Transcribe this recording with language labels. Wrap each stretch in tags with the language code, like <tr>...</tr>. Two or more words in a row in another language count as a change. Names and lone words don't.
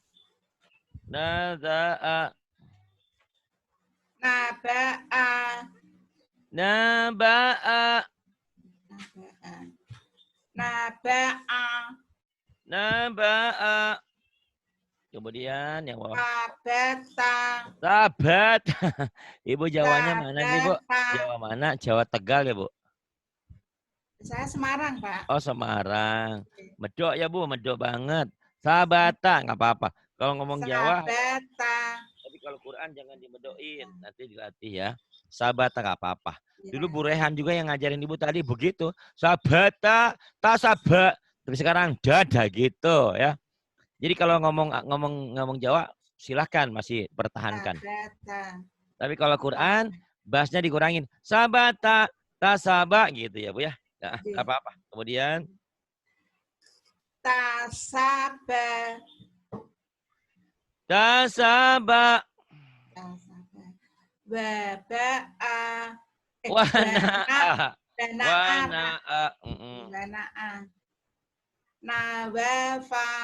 <ar>Naza'a. Naba'a. Naba'a. Naba'a.</ar> <id>Naba'a. Kemudian yang bawah.</id> <ar>Nabeta.</ar> <id>Sabat. Ibu Jawanya mana sih, Bu?</id> <ar>Nabeta.</ar> <id>Jawa mana? Jawa Tegal ya, Bu? Saya Semarang, Pak. Oh, Semarang. Medok ya, Bu. Medok banget. Sabata. Nggak apa-apa. Kalau ngomong Jawa,</id> <ar>Sabeta.</ar> <id>tapi kalau Quran jangan dimedoin. Nanti dilatih ya. Sabata nggak apa-apa. Dulu Bu Rehan juga yang ngajarin Ibu tadi begitu.</id> <ar>Sabata, tasaba.</ar> <id>Tapi sekarang dada gitu ya. Jadi kalau ngomong Jawa, silahkan masih pertahankan.</id> <ar>Sabeta.</ar> <id>Tapi kalau Quran, bahasnya dikurangin.</id> <ar>Sabata, tasaba</ar> <id>gitu ya, Bu ya. Nah, nggak apa-apa. Kemudian.</id> <ar>Tasabe. Tasaba. Webe'a. Wana'a. Bena'a. Wana'a. Bena'a. Nawafa.</ar>